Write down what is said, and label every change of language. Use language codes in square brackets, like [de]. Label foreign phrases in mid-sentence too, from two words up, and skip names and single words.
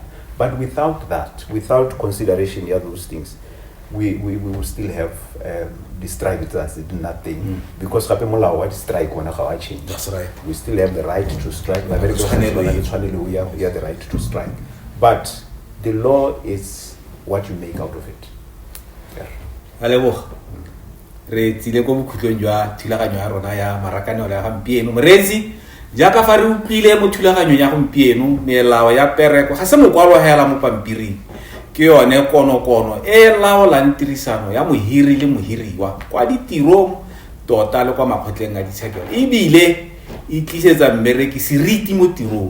[en] But without that, without consideration of those things, we will still have the strike that's nothing. Because strike change. That's right. We still have the right to strike. We have the right to strike. But the law is what you make out of it. [tn] Alebo re tsile go bukhutlong jwa thulaganyo ya rona ya marakanelo ya gampieno moretsi jaaka fa re upile mo thulaganyong ya gompieno melao ya pereko ga se mokwalo hela mo pampiring ke yone kono e laolang tirisano ya mohiri le mohiriwa kwa ditirong tota le kwa makgotleng a ditshekelo ebile e tlisetsa mmereki seriti mo tirong